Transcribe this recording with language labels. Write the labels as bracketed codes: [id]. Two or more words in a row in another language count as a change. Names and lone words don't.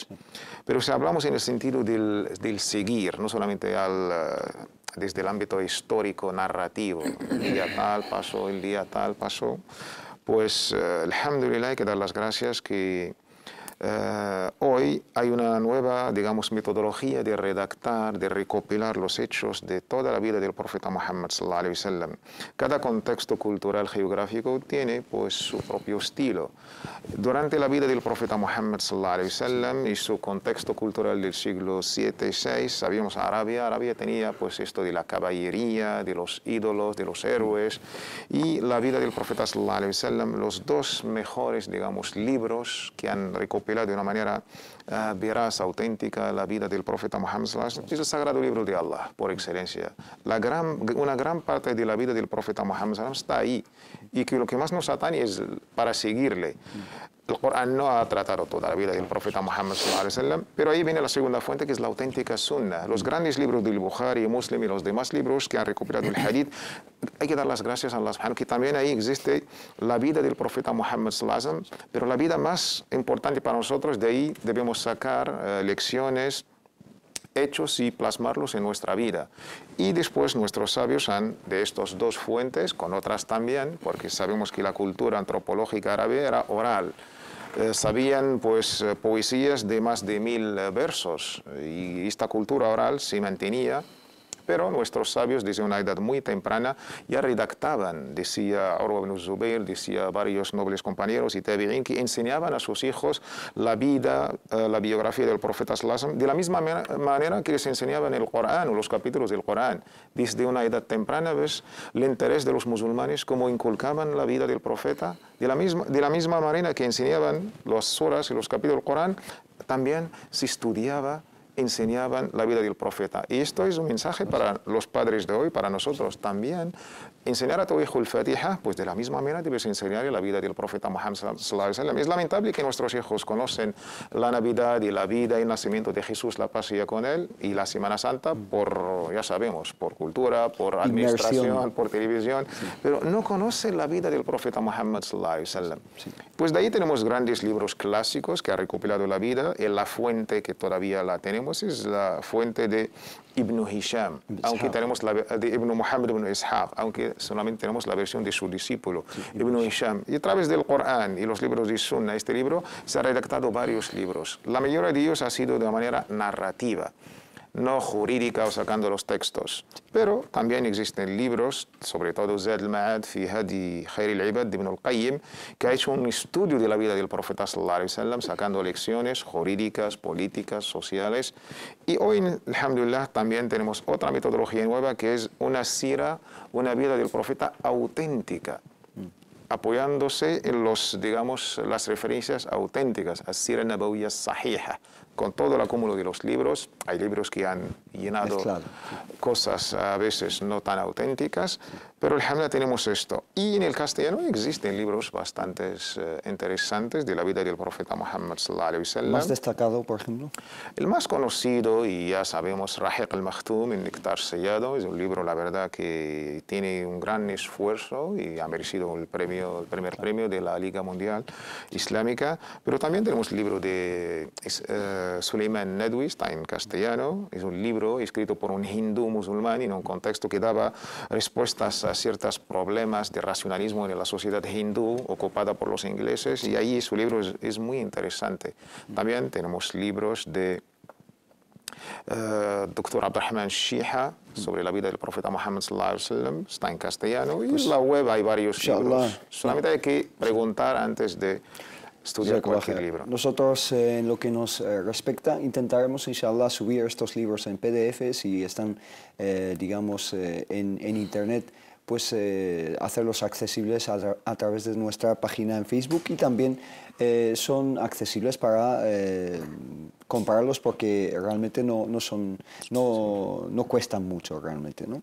[es] Pero si hablamos en el sentido del seguir, no solamente desde el ámbito histórico, narrativo, el día tal pasó, el día tal pasó, pues, alhamdulillah, hay que dar las gracias que hoy hay una nueva, digamos, metodología de redactar, de recopilar los hechos de toda la vida del profeta Muhammad [ar] صلى الله عليه وسلم. [es] Cada contexto cultural geográfico tiene, pues, su propio estilo. Durante la vida del profeta Muhammad [ar] صلى الله عليه وسلم [es] y su contexto cultural del siglo 7 y 6, sabíamos Arabia tenía, pues, esto de la caballería, de los ídolos, de los héroes, y la vida del profeta [ar] صلى الله عليه وسلم, [es] los dos mejores, digamos, libros que han recopilado de una manera veraz, auténtica, la vida del profeta Muhammad [ar] صلى الله عليه وسلم, [es] es el sagrado libro de Allah, por excelencia. Una gran parte de la vida del profeta Muhammad [ar] صلى الله عليه وسلم [es] está ahí, y que lo que más nos atañe es para seguirle. El Corán no ha tratado toda la vida del profeta Muhammad [ar] صلى الله عليه وسلم, [es] pero ahí viene la segunda fuente, que es la auténtica Sunna. Los grandes libros del Bukhari, Muslim y los demás libros que han recuperado el Hadith, hay que dar las gracias a Allah subhanahu, que también ahí existe la vida del profeta Muhammad [ar] صلى الله عليه وسلم, [es] pero la vida más importante para nosotros, de ahí debemos sacar lecciones, hechos y plasmarlos en nuestra vida. Y después nuestros sabios han, de estas dos fuentes, con otras también, porque sabemos que la cultura antropológica árabe era oral. Sabían, pues, poesías de más de 1000 versos, y esta cultura oral se mantenía, pero nuestros sabios desde una edad muy temprana ya redactaban, decía Urwa ibn Zubayr, decía varios nobles compañeros y tabi'in, que enseñaban a sus hijos la vida, la biografía del profeta [ar] صلى الله عليه وسلم, [es] de la misma manera que les enseñaban el Corán o los capítulos del Corán. Desde una edad temprana ves el interés de los musulmanes, cómo inculcaban la vida del profeta, de la misma manera que enseñaban las suras y los capítulos del Corán, también se estudiaba, enseñaban la vida del profeta. Y esto es un mensaje para los padres de hoy, para nosotros también. Enseñar a tu hijo el Fatiha, pues de la misma manera debes enseñarle la vida del profeta Muhammad [ar] صلى الله عليه وسلم. [es] Es lamentable que nuestros hijos conocen la Navidad y la vida y el nacimiento de Jesús, la paz sea con él, y la Semana Santa por, ya sabemos, por cultura, por administración, por televisión, pero no conocen la vida del profeta Muhammad [ar] صلى الله عليه وسلم. [es] Pues de ahí tenemos grandes libros clásicos que ha recopilado la vida, en la fuente que todavía la tenemos, tenemos es la fuente de Ibn Hisham, aunque tenemos la de Ibn Muhammad ibn Ishaq, aunque solamente tenemos la versión de su discípulo, Ibn Hisham. Y a través del Corán y los libros de Sunna, este libro, se han redactado varios libros. La mayoría de ellos ha sido de manera narrativa, no jurídica o sacando los textos. Pero también existen libros, sobre todo Zad al-Ma'ad fi Hadi Khair al-Ibad de Ibn al-Qayyim, que ha hecho un estudio de la vida del profeta [ar] صلى الله عليه وسلم, [es] sacando lecciones jurídicas, políticas, sociales. Y hoy, alhamdulillah, también tenemos otra metodología nueva que es una sira, una vida del profeta auténtica, apoyándose en las referencias auténticas, [ar] السيرة النبوية الصحيحة, [es] con todo el acúmulo de los libros. Hay libros que han llenado cosas a veces no tan auténticas, pero alhamdulillah tenemos esto. Y en el castellano existen libros bastante interesantes de la vida del profeta Muhammad [ar] صلى الله عليه وسلم. [es] ¿Más destacado, por ejemplo? El más conocido, y ya sabemos, Rahiq al-Makhtum, el Néctar Sellado, es un libro, la verdad, que tiene un gran esfuerzo y ha merecido el primer premio de la Liga Mundial Islámica. Pero también tenemos el libro de Suleiman Nadwi, está en castellano. Es un libro escrito por un hindú musulmán en un contexto que daba respuestas a ciertos problemas de racionalismo en la sociedad hindú ocupada por los ingleses, y ahí su libro es muy interesante. También tenemos libros de Dr. Abdurrahman Shiha sobre la vida del profeta Muhammad [ar] صلى الله عليه وسلم, [es] está en castellano, y en la web hay varios libros. Solamente hay que preguntar antes de estudiar cualquier libro. Nosotros, en lo que nos respecta, intentaremos, inshallah, subir estos libros en PDF, si están, digamos, en Internet, pues hacerlos accesibles a través de nuestra página en Facebook, y también son accesibles para comprarlos, porque realmente no cuestan mucho realmente, ¿no?